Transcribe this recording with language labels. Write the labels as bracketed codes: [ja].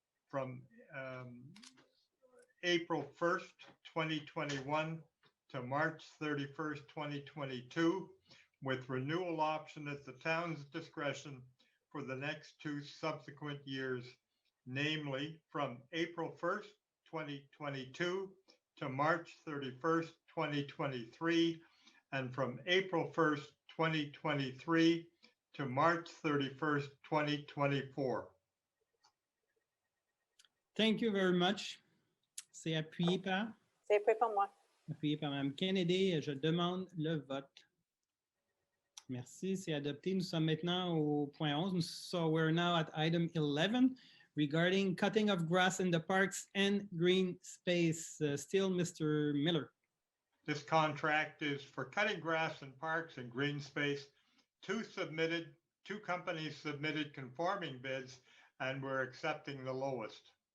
[en] from April 1st, 2021 to March 31st, 2022, with renewal option at the town's discretion for the next 2 subsequent years, namely from April 1st, 2022 to March 31st, 2023, and from April 1st, 2023 to March 31st, 2024. Thank you very much. [fr] C'est appuyé par Mme Kennedy. Je demande le vote. Merci, c'est adopté. Nous sommes maintenant au point 11. [en] So we're now at item 11 regarding cutting of grass in the parks and green space. Still, Mr. Miller. This contract is for cutting grass in parks and green space. 2 companies submitted conforming bids, and we're accepting the lowest.